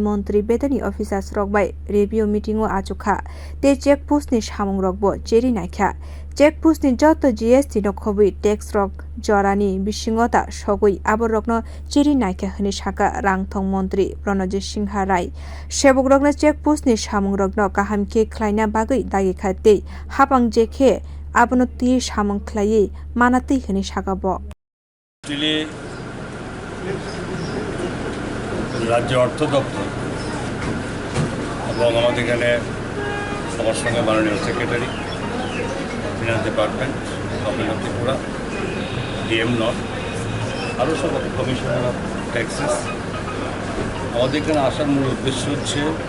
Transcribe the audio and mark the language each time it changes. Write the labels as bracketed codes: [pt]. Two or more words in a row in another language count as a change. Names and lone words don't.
[trp] montri bedani officers rokbai [en] review meeting [trp] o achukha tei checkpost ni samung rokbo cherwi naikha checkpost ni joto GST no khobui tax rok jorani bisingota sogui abor rokno cherwi naikha hini saka rangthong montri Pranajit Singha Roy sebok rokno checkpost ni samung rokno kaham ke khlaina bagui dagi khate hapang jekhe abono ti samung khlai manati hini saka bo [bn] রাজ্য অর্থ দপ্তর এবং আমাদের এখানে আমার সঙ্গে মাননীয় [en] secretary finance department government of Tripura DM North [bn] আরও সব [en] commissioner of taxes [bn] আমাদের এখানে আসার মূল উদ্দেশ্য হচ্ছে